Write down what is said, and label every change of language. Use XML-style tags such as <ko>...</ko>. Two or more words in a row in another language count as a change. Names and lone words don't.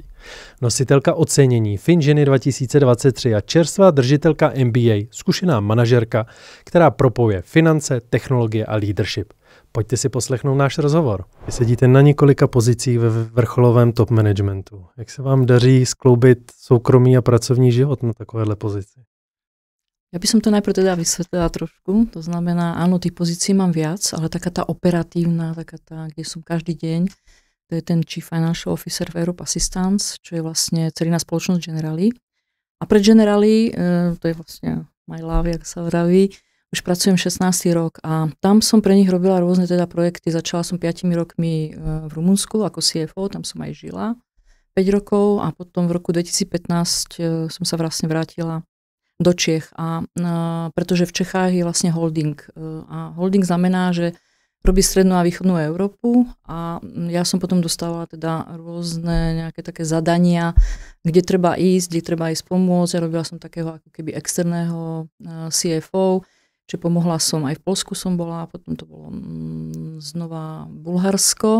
<cs>Nositelka ocenění FinGeny 2023 a čerstvá držitelka MBA, zkušená manažerka, která propojuje finance, technologie a leadership. Pojďte si poslechnout náš rozhovor. Vy sedíte na několika pozicích ve vrcholovém top managementu. Jak se vám daří skloubit soukromý a pracovní život na takovéhle pozici?</cs> <sk>Ja by som to najprv teda vysvetlila trošku. To znamená, áno, tých pozícií mám viac, ale taká tá operatívna, taká tá, kde som každý deň, to je ten</sk> <en>Chief Financial Officer</en> <sk>v Europe Assistance, čo je vlastne dcerina spoločnosť Generali. A pre Generali, to je vlastne</sk> <en>my love,</en> <sk>jak sa vraví, už pracujem 16. rok a tam som pre nich robila rôzne teda projekty. Začala som 5 rokmi v Rumunsku ako CFO, tam som aj žila 5 rokov a potom v roku 2015 som sa vlastne vrátila do Čiech. Pretože v Čechách je vlastne holding. A holding znamená, že robí strednú a východnú Európu a ja som potom dostávala teda rôzne nejaké také zadania, kde treba ísť pomôcť. Ja robila som takého ako keby externého CFO, čiže pomohla som, aj v Poľsku som bola, potom to bolo znova Bulharsko.</sk>